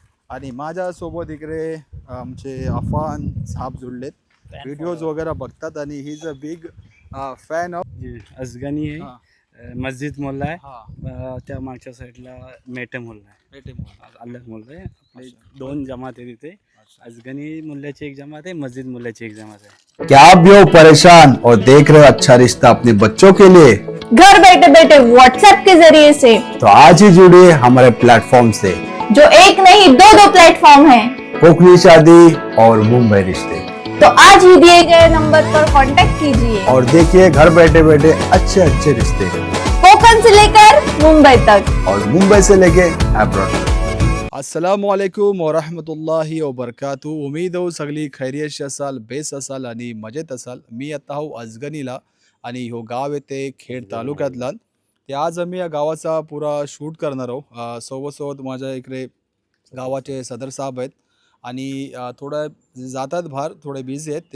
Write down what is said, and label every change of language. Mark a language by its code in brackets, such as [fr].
[mr] आणि माझ्यासोबत इकडे आमचे अफान साहेब जुळलेत, व्हिडिओज वगैरे बघतात आणि [en] he is a big fan of [mr] अजगनी आहे. मस्जिद मोल्ला आहे. त्या मागच्या साईडला मेटे मोल्ला आहे. अलग मोल्ला आहे. आपले दोन जमात आहे तिथे. अजगनी मुल्ल्याची एक जमात आहे, मस्जिद मुल्ल्याची एक जमात आहे. [hi] क्या आप भी हो परेशान और देख रहे हो अच्छा रिश्ता अपने बच्चों के लिए? घर बैठे बैठे व्हाट्सएप के जरिए से तो आज ही जुड़िए हमारे प्लेटफॉर्म से, जो एक नहीं दो प्लेटफॉर्म है। कोकनी शादी और मुंबई रिश्ते। तो आज ही दिए गए नंबर पर कांटेक्ट कीजिए और देखिए घर बैठे बैठे अच्छे अच्छे रिश्ते, कोकण से लेकर मुंबई तक और मुंबई से लेके अब्रॉड। [ar] अस्सलामुअलैकुम वरहमतुल्लाहि वबरकातु. [mr] उमेद हो सगळी खैरियत असाल, बेस असाल आणि मजेत असाल. मी आता हो अजगनीला आणि हो गाव येते खेड तालुक्यातला. ते आज आम्ही या गावाचा पुरा शूट करणार आहोत. सोबत माझ्या इकडे गावाचे सदर साहेब आहेत आणि थोडं जातात बाहेर, थोडे बिझी आहेत.